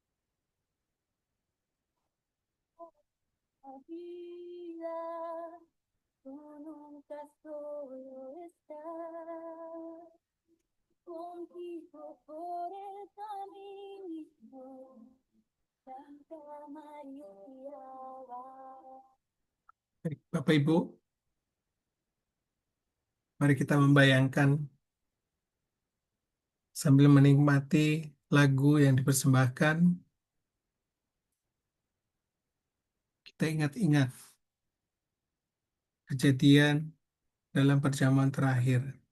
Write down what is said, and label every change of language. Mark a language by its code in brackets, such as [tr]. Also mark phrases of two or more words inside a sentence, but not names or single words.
[es] Apabila Tú nunca solo estás contigo por el camino, Santa María va. [id] Baik, Bapak Ibu, mari kita membayangkan sambil menikmati lagu yang dipersembahkan, kita ingat-ingat kejadian dalam perjamuan terakhir.